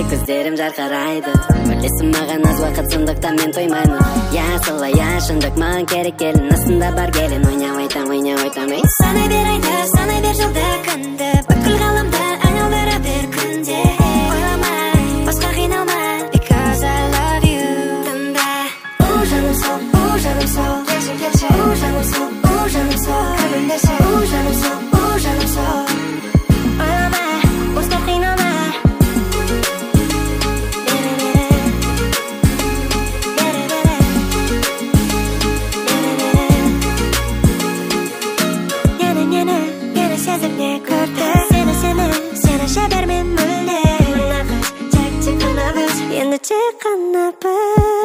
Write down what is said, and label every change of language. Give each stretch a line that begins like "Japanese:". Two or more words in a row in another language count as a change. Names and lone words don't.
Kazakh: көздерім жарқырайды білесің маған аз уақыт сондықтан мен тоймаймын я солай я шындық маған керек келін астында бар келін ойнап айтам ей санай бер айды санай бер жылды күнді бүкіл ғаламды айналдыра бер күнде ойлама басқа қиналма
English: because I love you
Kazakh: тыңда жаным сол келші жаным сол күнімдеші жаным сол ойлама босқа қиналма нені сезіп не көрді сені жібермей мүлде мына қыз тек қана біз енді тек қана біз